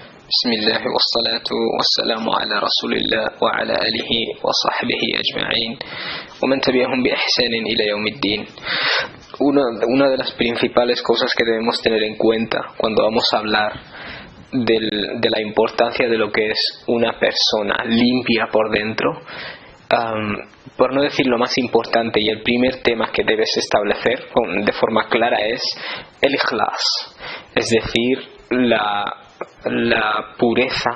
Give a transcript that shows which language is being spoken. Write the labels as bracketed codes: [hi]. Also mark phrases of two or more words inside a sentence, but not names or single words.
[ar] بسم الله والصلاة والسلام على رسول الله وعلى آله وصحبه أجمعين ومن تبعهم بإحسان إلى يوم الدين. [es] Una de las principales cosas que debemos tener en cuenta cuando vamos a hablar de la importancia de lo que es una persona limpia por dentro, por no decir lo más importante y el primer tema que debes establecer de forma clara es el ikhlas, es decir, la pureza.